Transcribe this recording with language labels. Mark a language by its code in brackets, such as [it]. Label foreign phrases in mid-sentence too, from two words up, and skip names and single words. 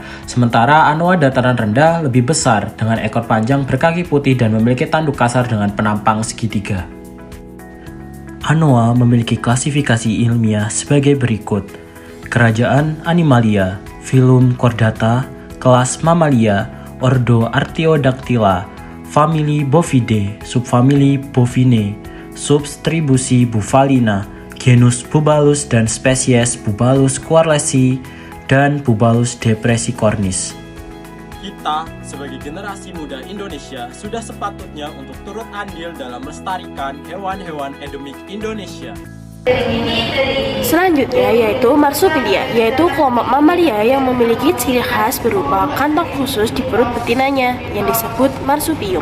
[id] Sementara anoa dataran rendah lebih besar dengan ekor panjang berkaki putih dan memiliki tanduk kasar dengan penampang segitiga. Anoa memiliki klasifikasi ilmiah sebagai berikut. Kerajaan Animalia, Phylum Chordata, kelas Mamalia, Ordo Archaeodactyla, famili Bovidae, subfamili Bovinae, subtribusi Bufalina, genus Bubalus dan spesies Bubalus squarelesi dan Bubalus depressicornis. Kita sebagai generasi muda Indonesia sudah sepatutnya untuk turut andil dalam melestarikan hewan-hewan endemik Indonesia. Selanjutnya yaitu marsupilia, yaitu kelompok mamalia yang memiliki ciri khas berupa kantong khusus di perut betinanya yang disebut marsupium.